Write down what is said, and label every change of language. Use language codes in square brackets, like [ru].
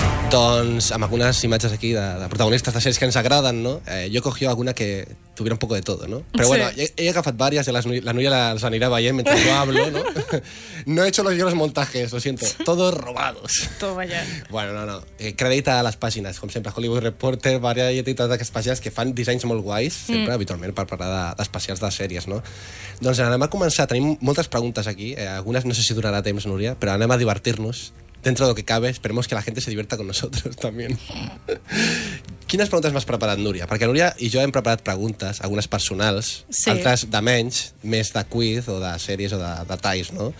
[ca] Doncs amb algunes imatges aquí de protagonistes de sèries que ens agraden, no? Jo [es] cogió alguna que tuviera un poco de todo, [ca] no? Però sí. Bueno, he agafat diverses, i la Núria les anirà veient mentre jo hablo, no? [es] No he hecho los montajes, lo siento. Todos robados. Todo allá. Bueno, no, no. [ca] Crèdit a les pàgines, com sempre. Hollywood Reporter, varia i totes aquestes pàgines que fan dissenys molt guais, sempre, habitualment, per parlar d'especials de sèries, no? Doncs anem a començar. Tenim moltes preguntes aquí. Algunes no sé si durarà temps, Núria, però anem a divertir-nos. [es] Dentro de lo que cabe, esperemos que la gente se divierta con nosotros también. [ca] ¿Quines preguntes m'has preparat, Núria? Perquè Núria i jo hem preparat preguntes, algunes personals, sí. Altres de menys, més de quiz o de sèries o de detalls, no?